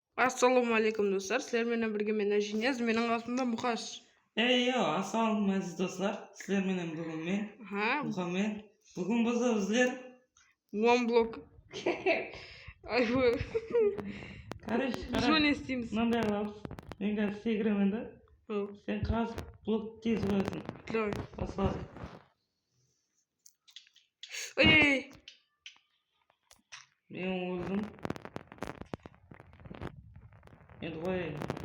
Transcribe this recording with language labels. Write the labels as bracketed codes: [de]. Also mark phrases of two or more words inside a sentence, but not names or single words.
[kk] Ассалаумағалейкум достар, сіздермен бірге мен Әжинез, менің қасымда Мұқаш. Ассалаумағалейкум әзіз достар, сіздермен бүгін мен Мұхаммед. Бүгін біздер [en] One block. [ru] Короче, [kk] Что не істейміз? мынандай қыламыз. Мен қазір секіремін да. Сен қазір блок тез қоясың. [ru] Давай. [kk] Баспады. Ой. Мен өлдім. Енді қояйын.